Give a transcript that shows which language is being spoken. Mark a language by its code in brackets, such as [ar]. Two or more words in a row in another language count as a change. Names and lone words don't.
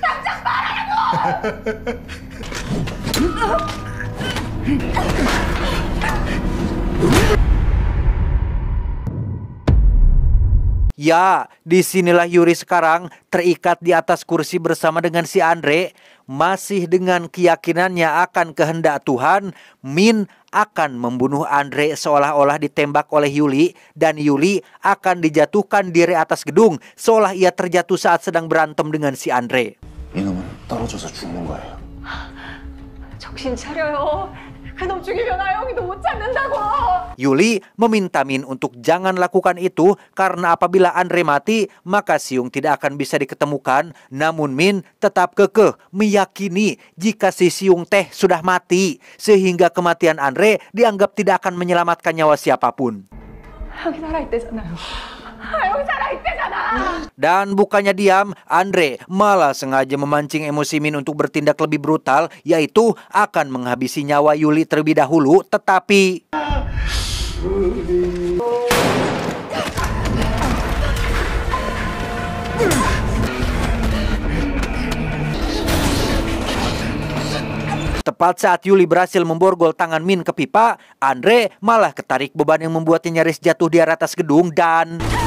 [id] Ya, disinilah Yuri sekarang terikat di atas kursi bersama dengan si Andre. Masih dengan keyakinannya akan kehendak Tuhan, Min akan membunuh Andre seolah-olah ditembak oleh Yuli. Dan Yuli akan dijatuhkan dari atas gedung seolah ia terjatuh saat sedang berantem dengan si Andre. [ko] 이놈은 떨어져서 죽는 거예요. 정신 차려요. 그놈 죽이면 아영이도 못 잡는다고. [id] Yuli meminta Min untuk jangan lakukan itu karena apabila Andre mati, maka Siung tidak akan bisa diketemukan. Namun Min tetap kekeh meyakini jika si Siung teh sudah mati, sehingga kematian Andre dianggap tidak akan menyelamatkan nyawa siapapun. [ko] 아영이 살아있대잖아요. 아영이 살아있대잖아. [id] Dan bukannya diam, Andre malah sengaja memancing emosi Min untuk bertindak lebih brutal, yaitu akan menghabisi nyawa Yuli terlebih dahulu. Tetapi tepat saat Yuli berhasil memborgol tangan Min ke pipa, Andre malah ketarik beban yang membuatnya nyaris jatuh di atas gedung dan...